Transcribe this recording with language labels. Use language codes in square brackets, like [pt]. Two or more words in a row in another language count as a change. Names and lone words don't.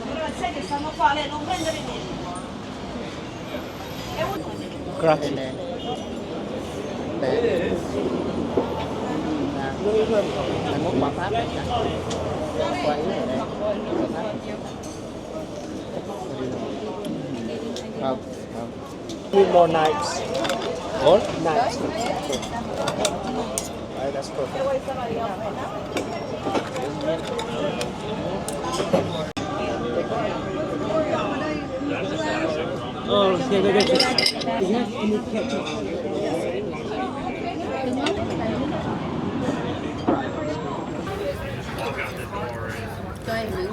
[it] sai che stanno qua, lei non prendere niente. Grazie. [vi] Để là món quà Pháp đấy. Quà Ý ở đây. Không, không. [en] Need more knives. More? Knives. Right, that's perfect. Oh, okay, okay, okay. [vi] Cho em nữa.